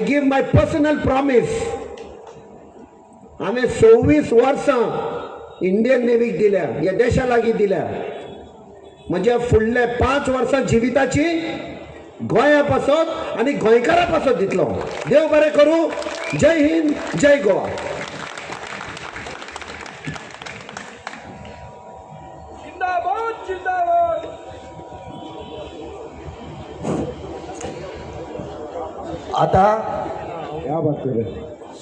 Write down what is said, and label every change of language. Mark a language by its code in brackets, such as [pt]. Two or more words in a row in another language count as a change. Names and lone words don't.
[en] give my personal promise [kok] हांवें 26 वर्सां इंडियन नेवीक दिल्या ह्या देशा लागीं दिल्या म्हज्या फुडल्या 5 वर्सां जिविताची गोंया पासत आनी गोंयकारा पासत दितलो देव बरें करूं [hi] जय हिंद जय गोवा जिंदाबाद जिंदाबाद [kok] आता [hi] क्या बात कर रहे